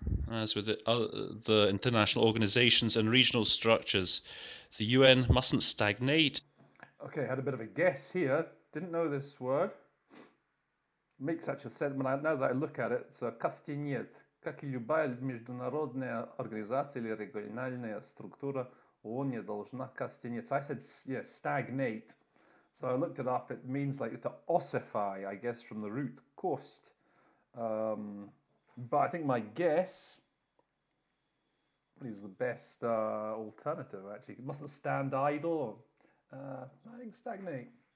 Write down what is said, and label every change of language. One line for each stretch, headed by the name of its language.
English: As with the international organizations and regional structures, the UN mustn't stagnate. Okay, I had a bit of a guess here. Didn't know this word. Makes actual sense now that I look at it. So
Russian: костенет, как и любая международная организация или региональная структура, ООН не должна костенеть.
English: So I said, stagnate. So I looked it up. It means like to ossify, I guess, from the root kost. But I think my guess is the best alternative, actually. It mustn't stand idle. I think stagnate.